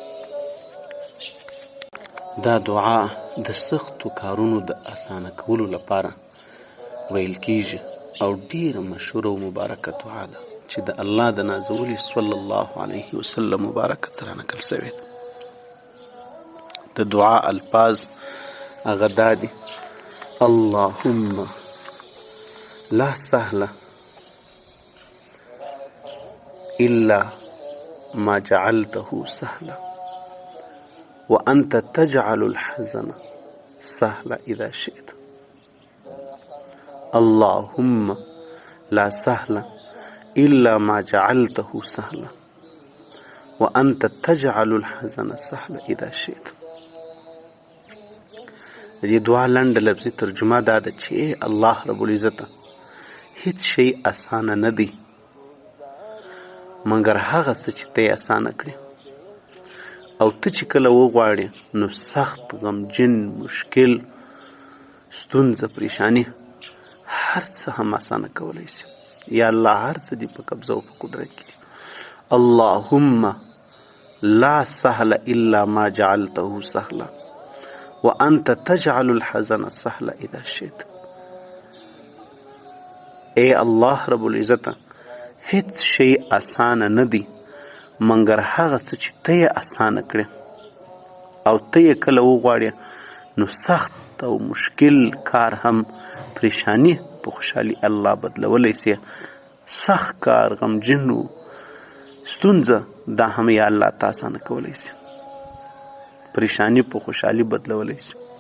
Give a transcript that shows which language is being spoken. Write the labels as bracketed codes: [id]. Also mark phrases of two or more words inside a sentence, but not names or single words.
[ps] دا دعا د سختو کارونو د اسانه کولو لپاره ویل کیږي او ډیره مشهوره او مبارکه دعا ده چې د الله د نازولي [ar] صلی الله علیه وسلم [ps] مبارک سره نقل شوی ده. د دعا الفاظ هغه دا دي: [ar] اللهم لا سهل الا ما جعلته سهلا وانت تجعل الحزن سهلا اذا شئت. اللهم لا سهل الا ما جعلته سهلا وانت تجعل الحزن سهلا اذا شئت. [ps] د دې دعا لنډه لفظي ترجمه دا ده چې الله رب العزت هیڅ شی اسانه نه دی مګر هغه څه چې ته یې اسانه کړې، او ته چې کله وغواړې نو سخت، غمجن، مشکل، ستونزه، پریشانی هر څه هم اسانه کولی شي. یا الله هر څه دې په قبضه او په قدرت کې دي. [ar] اللهم لا سهل الا ما جعلته سهلا وانت تجعل الحزن سهلا اذا شئت. [ps] اے الله رب العزت هیڅ شی اسانه نه دی مګر هغه څه چې ته یې اسانه کړې، او ته یې کله وغواړې نو سخت او مشکل کار هم پریشانی په خوشحالي الله بدلولی سي. سخت کار، غمجن و ستونزه دا هم یا الله ته اسانه کولی سي، پریشانی په خوشحالي بدلولی سي.